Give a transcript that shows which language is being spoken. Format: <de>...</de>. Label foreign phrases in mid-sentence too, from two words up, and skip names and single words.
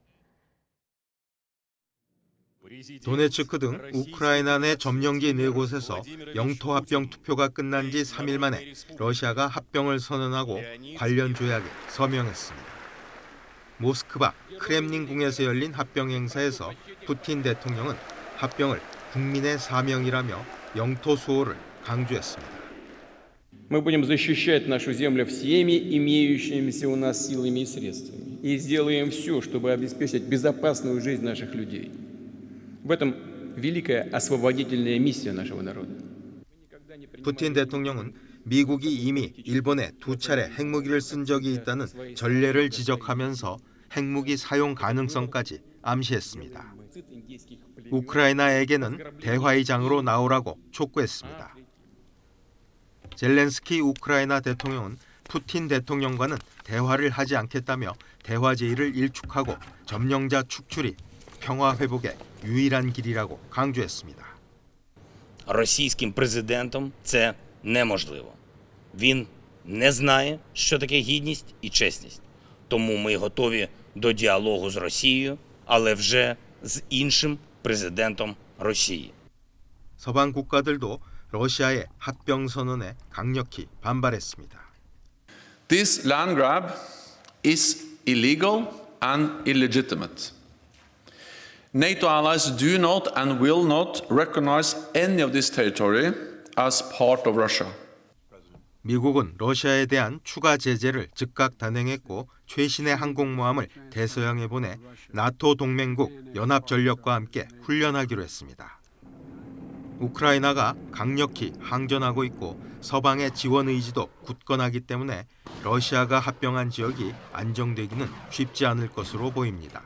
<ko>도네츠크 등 우크라이나 내 점령지 4곳에서 영토 합병 투표가 끝난 지 3일 만에 러시아가 합병을 선언하고 관련 조약에 서명했습니다. 모스크바 크렘린궁에서 열린 합병 행사에서 푸틴 대통령은 합병을 국민의 사명이라며 영토 수호를 강조했습니다.</ko> <ru>Мы будем защищать нашу землю всеми имеющимися у нас силами и средствами и сделаем все, чтобы обеспечить безопасную жизнь наших людей. В этом великая освободительная миссия нашего народа.</ru> <ko>푸틴 대통령은 미국이 이미 일본에 2차례 핵무기를 쓴 적이 있다는 전례를 지적하면서 핵무기 사용 가능성까지 암시했습니다. 우크라이나에게는 대화의 장으로 나오라고 촉구했습니다. 젤렌스키 우크라이나 대통령은 푸틴 대통령과는 대화를 하지 않겠다며 대화 제의를 일축하고 점령자 축출이 평화 회복의 유일한 길이라고 강조했습니다.</ko> <uk>Російським президентом це неможливо. Він не знає, що таке гідність і чесність. Тому ми готові до діалогу з Росією, але вже з іншим президентом Росії.</uk> <ko>서방 국가들도 러시아의 합병 선언에 강력히 반발했습니다.</ko> <en>This land grab is illegal and illegitimate. NATO allies do not and will not recognize any of this territory as part of Russia.</en> <ko>미국은 러시아에 대한 추가 제재를 즉각 단행했고 최신의 항공모함을 대서양에 보내 나토 동맹국 연합전력과 함께 훈련하기로 했습니다. 우크라이나가 강력히 항전하고 있고 서방의 지원 의지도 굳건하기 때문에 러시아가 합병한 지역이 안정되기는 쉽지 않을 것으로 보입니다.</ko>